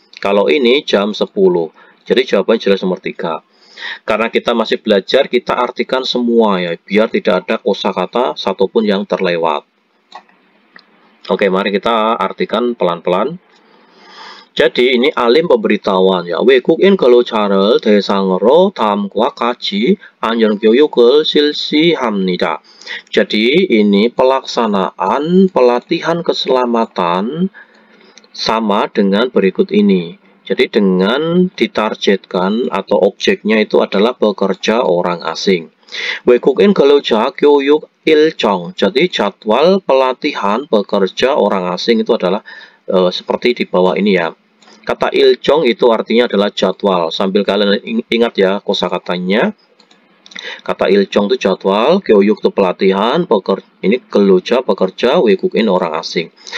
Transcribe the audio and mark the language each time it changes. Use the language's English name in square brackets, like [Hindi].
[Indonesian] Kalau ini jam 10. Jadi jawabannya jelas nomor 3. Karena kita masih belajar, kita artikan semua ya, biar tidak ada kosakata satupun yang terlewat. Oke, mari kita artikan pelan-pelan. Jadi ini alim pemberitahuan ya. [Korean] 외국인 근로자를 대상으로 다음과 같이 안전 교육을 실시합니다. [Indonesian] Jadi ini pelatihan keselamatan sama dengan berikut ini. Jadi dengan ditargetkan atau objeknya itu adalah pekerja orang asing. [Korean] 외국인 근로자 교육 일정. [Indonesian] Jadi jadwal pelatihan pekerja orang asing itu adalah seperti di bawah ini ya. Kata ilcong itu artinya adalah jadwal. Sambil kalian ingat ya kosakatanya. Kata ilcong itu jadwal, 교육 itu pelatihan, ini keluja pekerja, 외국인 orang asing.